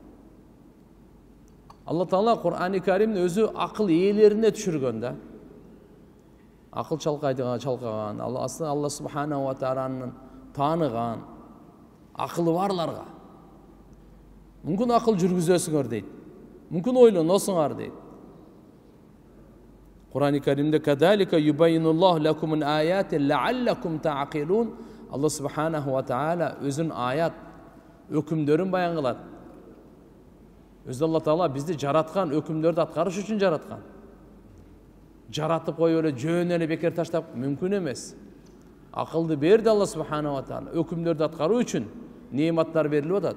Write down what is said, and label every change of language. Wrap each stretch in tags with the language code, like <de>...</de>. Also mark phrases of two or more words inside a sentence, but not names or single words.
<ky>Алла Таала Кур'ани Каримди өзү акыл ээлерине түшүргөн да. Акыл чалкаган, Алла Субханаху ва Тааланын тааныган, акылы барларга. Мүмкүн акыл жүргүзөсүңөр дейт. Мүмкүн ойлоносуңар дейт.</ky> <ar>Кур'ани Каримде كذلك يبين الله لكم الآيات لعلكم تعقلون.</ar> <ky>Алла</ky> <ar>سبحانه وتعالى</ar> <ky>өзүнүн аят өкүмдөрүн баян кылат. Өзү Алла Таала бизди жараткан, өкүмдөрдү аткарыш үчүн жараткан. Жаратып коюп эле жөн эле бекер таштап мүмкүн эмес. Акылды берди Алла</ky> <ar>سبحانه وتعالى.</ar> <ky>Өкүмдөрдү аткаруу үчүн неиматтар берилип атат.</ky>